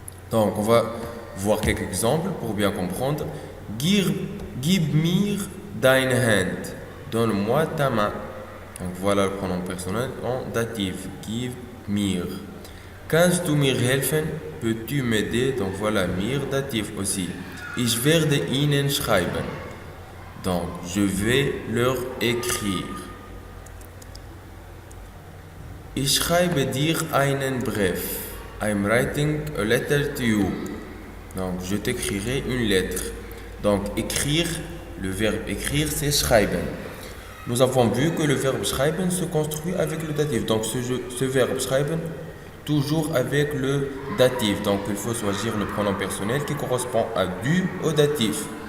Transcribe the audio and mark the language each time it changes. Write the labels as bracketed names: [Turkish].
[French] Donc, on va voir quelques exemples pour bien comprendre. [German] Gib mir deine Hand. [French] Donne-moi ta main. Donc, voilà le pronom personnel en datif. [German] Gib mir. Kannst du mir helfen? [French] Peux-tu m'aider? Donc, voilà, mir, datif aussi. [German] Ich werde ihnen schreiben. [French] Donc, je vais leur écrire. [German] Ich schreibe dir einen Brief. [English] I'm writing a letter to you. [French] Donc, je t'écrirai une lettre. Donc, écrire, le verbe écrire, c'est schreiben. Nous avons vu que le verbe schreiben se construit avec le datif. Donc, ce verbe schreiben, toujours avec le datif. Donc, il faut choisir le pronom personnel qui correspond à du au datif.